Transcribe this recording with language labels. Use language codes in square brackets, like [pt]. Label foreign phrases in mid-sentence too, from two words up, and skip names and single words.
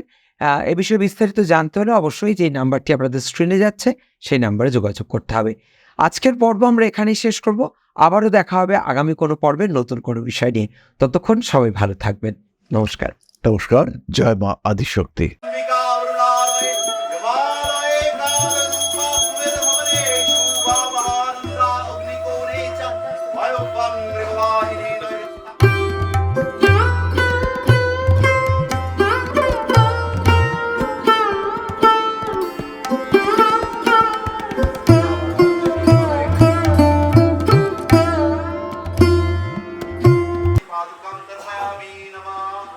[bn] এ বিষয়ে বিস্তারিত জানতে হলে অবশ্যই যে নাম্বারটি আপনাদের স্ক্রিনে যাচ্ছে সেই নাম্বারে যোগাযোগ করতে হবে। আজকের পর্ব আমরা এখানেই শেষ করব। আবারও দেখা হবে আগামী কোনো পর্বে নতুন কোনো বিষয় নিয়ে। ততক্ষণ সবাই ভালো থাকবেন। নমস্কার। নমস্কার। জয় মা আদিশক্তি। [sa] अंबिका वरुणालये हिमालये कालरूपात्मेन भवने शुभा महारुद्रा अग्निकोणे च वायुव्यं मृगवाहिनी नयनस्ता। पादुकं दर्शयामि नमः।